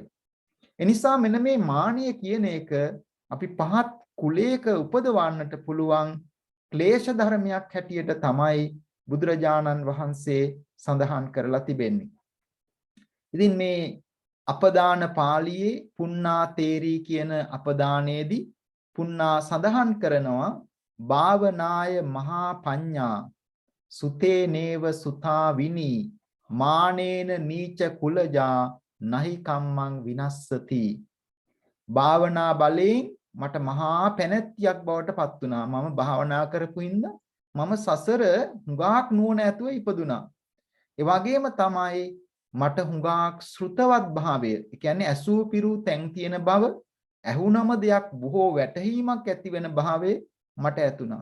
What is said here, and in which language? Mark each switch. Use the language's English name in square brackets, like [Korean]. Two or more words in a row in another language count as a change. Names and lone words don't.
[Sinhala] එනිසා මෙන්න මේ මානිය කියන එක අපි පහත් කුලයක උපදවන්නට පුළුවන් ක්ලේශ ධර්මයක් හැටියට තමයි බුදුරජාණන් වහන්සේ සඳහන් කරලා තිබෙන්නේ. ඉතින් මේ අපදාන පාළියේ පුන්නා තේරී කියන අපදානයේදී පුන්නා සඳහන් කරනවා [Pali] භාවනාය මහා පඤ්ඤා සුතේ නේව සුතා විනී මානේන නීච කුලජා නහි කම්මං විනස්සති. [Sinhala] භාවනා බලයෙන් මට මහා පැනැත්තියක් බවට පත් වුණා. මම භාවනා කරපු හින්දා මම සසර හුඟක් නුවණ ඇතුව ඉපදුනා. ඒ වගේම තමයි මට හුඟක් ශ්‍රුතවත් භාවය, ඒ කියන්නේ ඇසූ පිරූ තැන් තියෙන බව, ඇහුනම දෙයක් බොහෝ වැටහීමක් ඇති වෙන භාවය මට ඇතුණා.